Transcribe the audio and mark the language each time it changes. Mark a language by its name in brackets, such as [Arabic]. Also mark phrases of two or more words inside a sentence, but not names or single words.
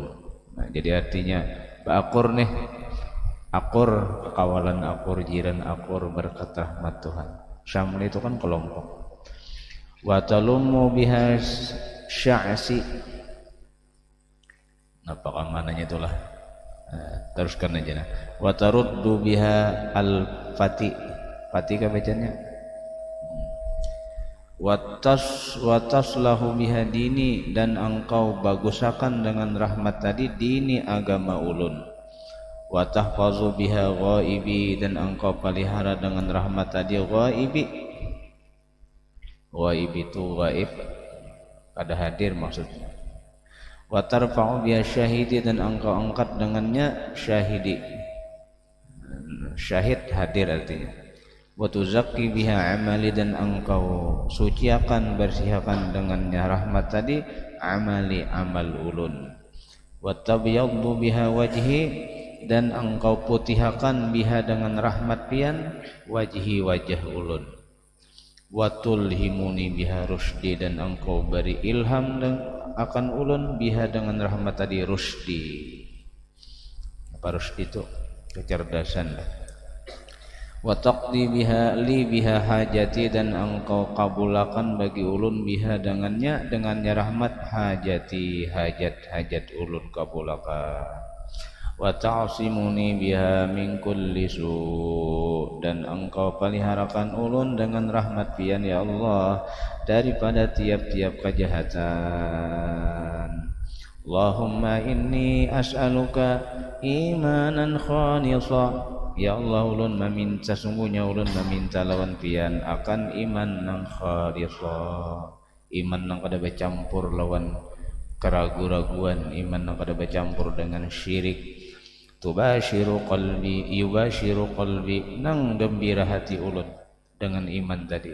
[Banjar] Nah, jadi artinya akur nih, akur kawalan akur jiran akur berkat rahmat Tuhan. Syamli itu kan kelompok. [Arabic] Wa talumu biha sya'si. [Banjar] Apakah mananya itulah? Teruskan aja nah. [Arabic] Wa taruddu biha al-fati. [Banjar] Fati kah bacanya? [Arabic] wataslahu biha dini, [Banjar] dan engkau bagusakan dengan rahmat tadi dini agama ulun. [Arabic] Wa tahfazu biha ghaibi, [Banjar] dan engkau pelihara dengan rahmat tadi ghaibi. Ghaib itu gaib kada hadir maksudnya. [Arabic] Wa tarfa'u biha syahidi, [Banjar] dan engkau angkat dengannya syahidi. Syahid hadir artinya. [Arabic] Wa tuzakki biha amali, [Banjar] dan engkau suciakan bersihkan dengannya rahmat tadi amali amal ulun. [Arabic] Wa tabyaddu biha wajhi, [Banjar] dan engkau putihkan biha dengan rahmat pian wajhi wajah ulun. [Arabic] Wa tulhimuni biha rusdi, [Banjar] dan engkau beri ilham akan ulun biha dengan rahmat tadi rusdi. Apa rusdi itu? Kecerdasan. [Arabic] Wa taqdi biha li biha hajati, [Banjar] dan engkau kabulakan bagi ulun biha dengannya rahmat hajati, hajat ulun kabulakan. [Arabic] Wa ta'simuni biha min kulli su', [Banjar] dan engkau peliharakan ulun dengan rahmat pian ya Allah daripada tiap-tiap kejahatan. [Arabic] Allahumma inni as'aluka imanan khalisa, [Banjar] ya Allah ulun meminta, sungguhnya ulun meminta lawan pian akan iman nang khalisa, iman nang kada bercampur lawan keraguan-raguan, iman nang kada bercampur dengan syirik. [Arabic] Tubashiru qalbi, yubashiru qalbi, [Banjar] nang gembira hati ulun dengan iman tadi.